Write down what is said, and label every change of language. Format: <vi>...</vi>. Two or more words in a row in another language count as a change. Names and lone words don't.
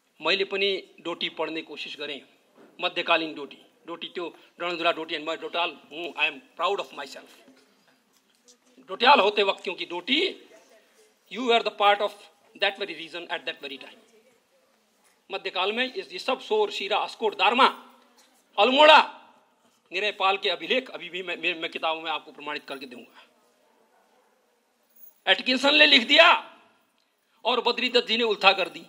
<ne>मैले पनि डोटी पढ्ने कोसिस गरेँ, मध्यकालीन डोटी त्यो रणधुरा डोटी एंड</ne> <hi>मैं डोटाल हूँ।</hi> <en>I am proud of myself.</en> <hi>डोटियाल होते वक्त, क्योंकि</hi> <en>Doti you are the part of that very region at that very time.</en> <hi>मध्यकाल में ये सब सोर, शीरा, अस्कोट, दारमा, अल्मोड़ा, निरयपाल के अभिलेख अभी भी मैं किताबों में आपको प्रमाणित करके दूंगा। एटकिंसन ने लिख दिया और बद्री दत्त जी ने उल्था कर दी।</hi>